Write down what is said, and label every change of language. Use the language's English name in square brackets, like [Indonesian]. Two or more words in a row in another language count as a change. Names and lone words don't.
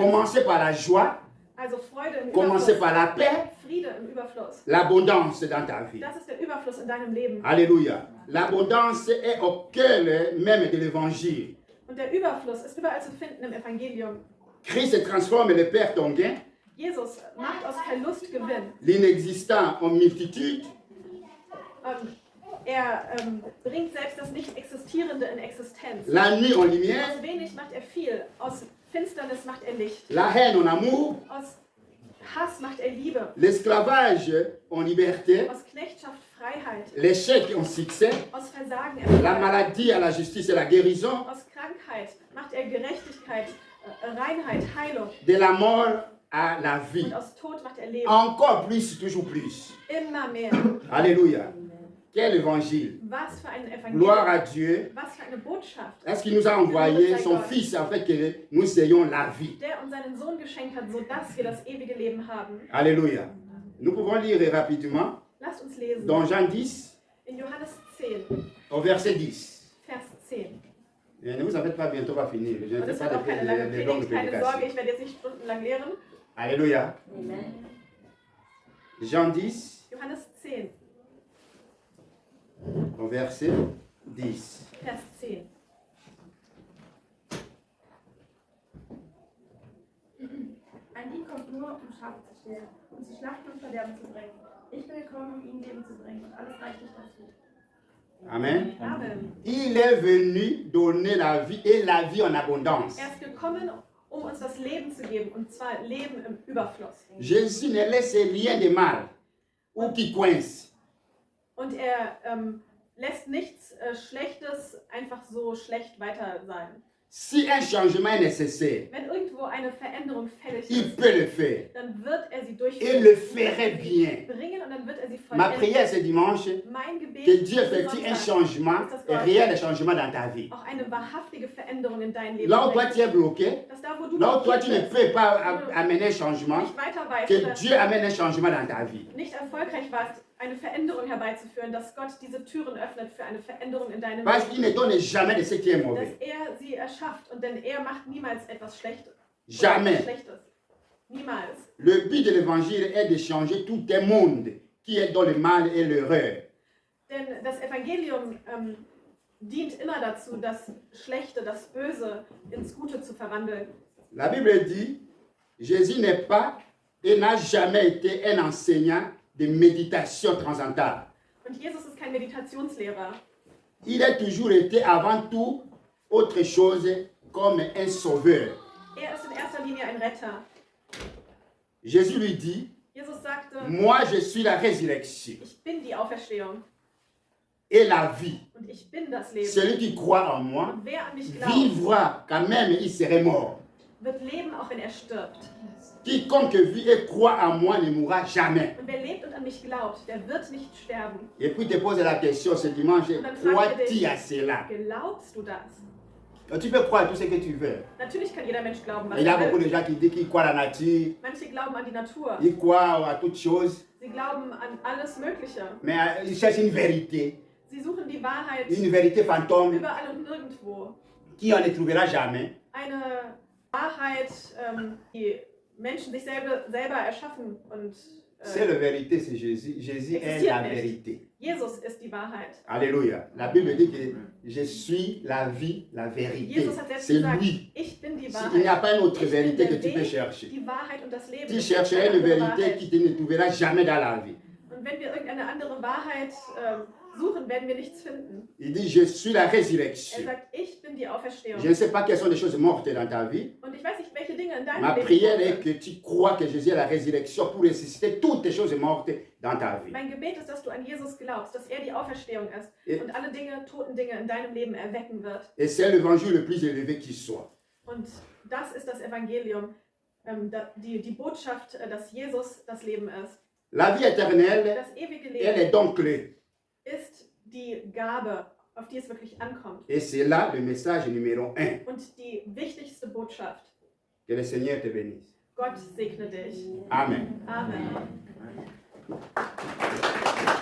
[French] Commencez par la joie, [German] Also Freude im [French] commencez [German] Überfluss. [French] par la paix, [German] Friede im Überfluss. [French] l'abondance dans ta vie. [German] Das ist der Überfluss in deinem Leben. [French] Alléluia. L'abondance est au cœur même de l'évangile. [German] Und der Überfluss ist überall zu finden im Evangelium. [French] Christ transforme le perte en gain, [German] Jesus macht aus Verlust Gewinn. [French] l'inexistant en multitude, [German] Er bringt selbst das Nicht-Existierende in Existenz. [French] la nuit en lumière, [German] Aus wenig macht er viel. Aus Finsternis macht er Licht. [French] la haine en amour, [German] Aus Hass macht er Liebe. [French] l'esclavage en liberté, [German] Aus Knechtschaft Freiheit. [French] l'échec en succès, [German] Aus Versagen [French] la [German] Erfolg. [French] maladie à la justice et la guérison, [German] Aus Krankheit macht er Gerechtigkeit, Reinheit, Heilung. [French] de la mort à la vie. [German] Und aus Tod macht er Leben. [French] Encore plus, toujours plus. [German] Immer mehr. [French] Alléluia. Quel évangile. [German] Was für ein [French] Gloire [German] Evangelium. [French] à Dieu. [German] Was für eine Botschaft. [French] Est-ce qu'il nous a envoyé son Fils afin que nous ayons la vie? [German] Der uns seinen Sohn geschenkt hat, sodass wir das ewige Leben haben. [French] Alléluia. Nous pouvons lire rapidement [German] Lasst uns lesen. [French] dans Jean 10, [German] In Johannes 10, [French] au verset 10. [German] Vers 10. [French] Et ne vous en faites pas, bientôt on va finir. Je ne [German] Und [French] fais [German] es [French] pas [German] wird auch keine lange [French] de longues [German] Predigt, keine Sorge, [French] prédications. [German] ich werde jetzt nicht stundenlang lehren. [French] Alléluia. Jean 10, [German] Johannes 10, [French] au verset 10. [German] Vers 10. Ein Dieb kommt nur, um Schafe zu stehlen und zu schlachten und Verderben zu bringen. Ich bin gekommen, um ihnen Leben zu bringen und alles reichlich dazu. Amen. Amen. [French] Il est venu donner la vie et la vie en abondance. [German] Er ist gekommen, um uns das Leben zu geben, und zwar Leben im Überfluss. [French] Jésus ne laisse rien de mal ou qui coince. [German] Und er lässt nichts Schlechtes einfach so schlecht weiter sein. [French] Si un changement est nécessaire, [German] Wenn irgendwo eine Veränderung fällig [French] il [German] ist, [French] peut le faire. [German] dann wird er sie [French] Il [German] durchführen. [French] le ferait bien. [German] Bringen und dann wird er sie [French] Ma [German] vollenden. [French] prière ce dimanche, [German] Mein Gebet [French] que Dieu [German] diesen [French] effectue un [German] Sonntag, [French] changement, un réel changement dans ta vie. [German] auch eine wahrhaftige Veränderung in dein Leben [French] Là où toi [German] bringt. [French] tu es bloqué, [German] Dass da, wo du [French] là où toi tu ne [German] blockiert [French] peux pas amener un changement, [German] nicht weiter weißt [French] que [German] oder [French] Dieu amène un changement dans ta vie. [German] nicht erfolgreich warst, eine Veränderung herbeizuführen, dass Gott diese Türen öffnet für eine Veränderung in deinem [French] Parce qu'il [German] Leben. [French] ne donne jamais de ce qui est [German] Dass [French] mauvais. [German] er sie erschafft, und denn er macht niemals etwas Schlechtes. [French] Jamais. [German] Schlechtes. Niemals. [French] Le but de l'évangile est de changer tout un monde qui est dans le mal et l'erreur. [German] Denn das Evangelium dient immer dazu, das Schlechte, das Böse ins Gute zu verwandeln. [French] La Bible dit, Jésus n'est pas et n'a jamais été un enseignant de méditation transcendantale. [German] Und Jesus ist kein Meditationslehrer. [French] Il a toujours été avant tout autre chose comme un sauveur. [German] Er ist in erster Linie ein Retter. [French] Jésus lui dit, [German] Jesus sagte, [French] moi je suis la résurrection [German] ich bin die Auferstehung [French] et la vie. [German] und ich bin das Leben. [French] Celui qui croit en moi [German] Und wer an mich glaubt, [French] vivra quand même il serait mort. [German] wird leben, auch wenn er stirbt. [French] Quiconque vit et croit en moi ne mourra jamais. [German] Und wer lebt und an mich glaubt, der wird nicht sterben. [French] Et puis te pose la question ce dimanche, crois-tu à cela? [German] Glaubst du das? [French] Tu peux croire à tout ce que tu veux. [German] Natürlich kann jeder Mensch glauben, was [French] Il y a [German] er [French] beaucoup de [German] will. [French] gens qui disent qu'ils croient à la nature, [German] Manche glauben an die Natur. [French] ils croient à toutes choses, [German] Sie glauben an alles Mögliche. [French] mais ils cherchent une vérité [German] Die Wahrheit [French] une vérité fantôme [German] überall und nirgendwo. [French] qui on ne trouvera jamais. [German] Eine Wahrheit, die Menschen sich selber erschaffen. Und [French] C'est la vérité, c'est Jésus. Jésus est la vérité. [German] Jesus ist die Wahrheit. [French] Alléluia. La Bible dit que je suis la vie, la vérité. [German] Jesus hat selbst [French] C'est [German] gesagt, [French] lui. [German] ich bin die [French] Il n'y a [German] Wahrheit. [French] pas une autre [German] Ich bin [French] vérité que [German] der [French] tu peux [German] Weg, [French] chercher. [German] die Wahrheit und das Leben. [French] Tu [German] Es gibt [French] chercherais [German] keine [French] une [German] andere [French] vérité [German] Wahrheit. [French] qui ne trouvera jamais dans la vie. [German] Und wenn wir irgendeine andere Wahrheit suchen, werden wir nichts finden. [French] Il dit, je suis la [German] Er [French] résurrection. [German] sagt, ich bin die Auferstehung. [French] Je ne sais pas quelles sont les choses mortes dans ta vie. [German] Und ich weiß nicht, welche Dinge in deinem [French] Ma [German] Leben [French] prière est [German] sind. [French] que tu crois que Jésus est la résurrection pour ressusciter toutes les choses mortes dans ta vie. [German] Mein Gebet ist, dass du an Jesus glaubst, dass er die Auferstehung ist [French] Et- [German] und alle toten Dinge in deinem Leben erwecken wird. [French] Et c'est l'évangile le plus élevé qui soit. [German] Und das ist das Evangelium, die Botschaft, dass Jesus das Leben ist. [French] La vie éternelle, [German] Das ewige [French] elle [German] Leben [French] est donc clé. [German] ist die Gabe, auf die es wirklich ankommt. [French] Et c'est là le message numéro 1. [German] Und die wichtigste Botschaft. [French] Que le Seigneur te bénisse. [German] Gott segne dich. Amen. Amen.